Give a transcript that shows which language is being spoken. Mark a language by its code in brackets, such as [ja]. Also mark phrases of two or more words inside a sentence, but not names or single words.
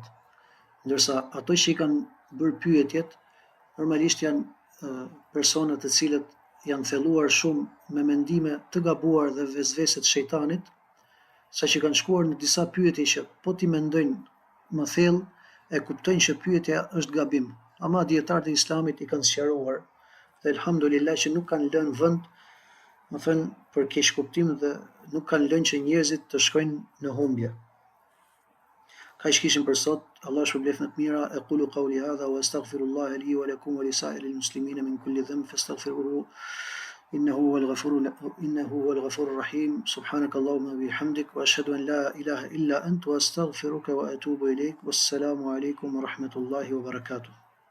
[sq] Ndërsa ato që i kanë bërë pyetjet, normalisht janë persona të cilët janë thelluar shumë me mendime të gabuar dhe vezvese të shejtanit, saqë kanë shkuar në disa pyetje që po ti mendojnë më thellë, e kuptojnë që pyetja është gabim. Ama dietarët e Islamit i kanë sqaruar dhe elhamdulillah që nuk kanë lënë vend, më thënë, për keqkuptim dhe nuk kanë lënë që njerëzit të shkojnë në humbje. Kaq kishim për sot. Allah shpërblet në të mira. [ar] أقول قولي هذا وأستغفر الله لي ولكم ولسائر المسلمين من كل ذنب فاستغفروه إنه هو الغفور الرحيم. سبحانك اللهم وبحمدك وأشهد أن لا إله إلا أنت وأستغفرك وأتوب إليك. والسلام عليكم ورحمة الله وبركاته.